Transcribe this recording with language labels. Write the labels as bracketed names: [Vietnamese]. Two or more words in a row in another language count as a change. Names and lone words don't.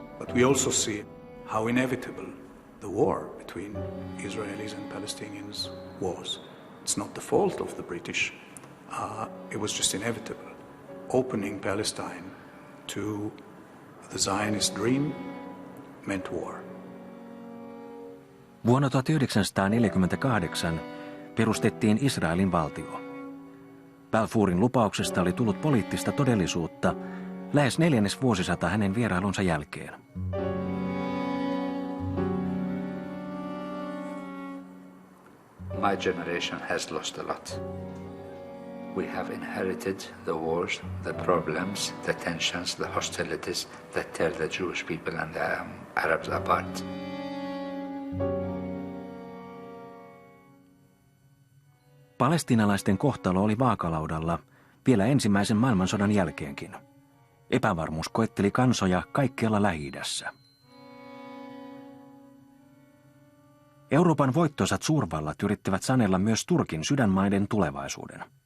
[English] But we also see how inevitable the war between Israelis and Palestinians was. It's not the fault of the British. It was just inevitable. Opening Palestine to the Zionist dream meant war. [Finnish] Vuonna 1948 perustettiin Israelin valtio. Balfourin lupauksesta oli tullut poliittista todellisuutta lähes 4. vuosisata hänen vierailunsa jälkeen. [English] My generation has lost a lot. We have inherited the wars, the problems, the tensions, the hostilities that tear the Jewish people and the Arabs apart. [Finnish] Palestiinalaisten kohtalo oli vaakalaudalla vielä ensimmäisen maailmansodan jälkeenkin. Epävarmuus koetteli kansoja kaikkialla Lähi-idässä. Euroopan voittoisat suurvallat yrittivät sanella myös Turkin sydänmaiden tulevaisuuden.